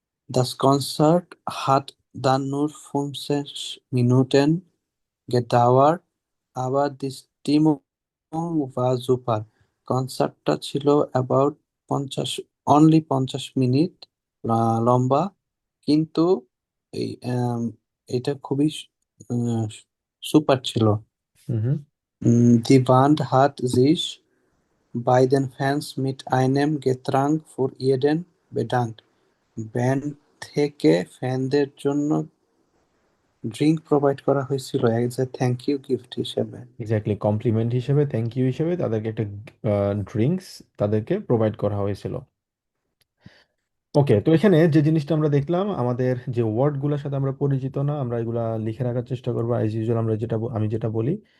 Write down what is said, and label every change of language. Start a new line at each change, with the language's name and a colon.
German: Das Konzert hat dann nur 15 Minuten gedauert, aber die Stimmung war super.
Bangla: কনসার্টটা ছিল about 50 minute লম্বা, কিন্তু এই এটা খুবই সুপার ছিল। হুম।
German: Die Band hat sich bei den Fans mit einem Getränk für jeden bedankt.
Bangla: Band থেকে ফ্যানদের জন্য drink provide করা হয়েছিল as a thank you gift হিসেবে। এক্স্যাক্টলি, কমপ্লিমেন্ট হিসেবে, থ্যাংক ইউ হিসেবে তাদেরকে একটা ড্রিঙ্কস তাদেরকে প্রোভাইড করা হয়েছিল। ওকে, তো এখানে যে জিনিসটা আমরা দেখলাম, আমাদের যে ওয়ার্ডগুলোর সাথে আমরা পরিচিত না, আমরা এগুলা লিখে রাখার চেষ্টা করবো অ্যাজ ইউজুয়াল, আমরা যেটা আমি যেটা বলি।